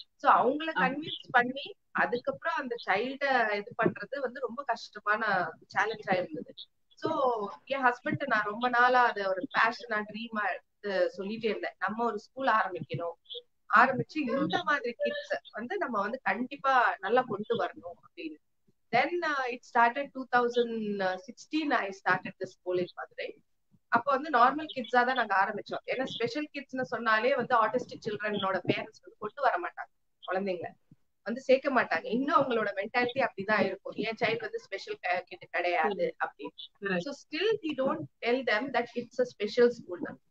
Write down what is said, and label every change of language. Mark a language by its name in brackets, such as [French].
[Tamil] So அவங்கள convince பண்ணி அதுக்கப்புறம் அந்த சைல்ட இது பண்றது வந்து ரொம்ப கஷ்டமான சேலஞ்சா இருந்தது. சோ என் ஹஸ்பண்ட் நான் ரொம்ப நாளா அது ஒரு பேஷனா ட்ரீமா எடுத்து சொல்லிட்டே இருந்தேன், நம்ம ஒரு ஸ்கூல் ஆரம்பிக்கணும், ஆரம்பிச்சு இந்த மாதிரி கிட்ஸ் வந்து நம்ம வந்து கண்டிப்பா நல்லா கொண்டு வரணும் அப்படின்னு. [English] Then it started 2016 I started the school in Madurai. [Tamil] அப்போ வந்து நார்மல் கிட்ஸா தான் நாங்க ஆரம்பிச்சோம். ஏன்னா ஸ்பெஷல் கிட்ஸ்னு சொன்னாலே வந்து ஆட்டிஸ்டிக் சில்ட்ரனோட பேரண்ட்ஸ் வந்து கொண்டு வர மாட்டாங்க, குழந்தைங்க வந்து சேர்க்க மாட்டாங்க. இன்னும் அவங்களோட மென்டாலிட்டி அப்படிதான் இருக்கும், என் சைல்டு வந்து ஸ்பெஷல் கிட் கிடையாது அப்படின்னு. [English] So still we don't tell them that it's a special school.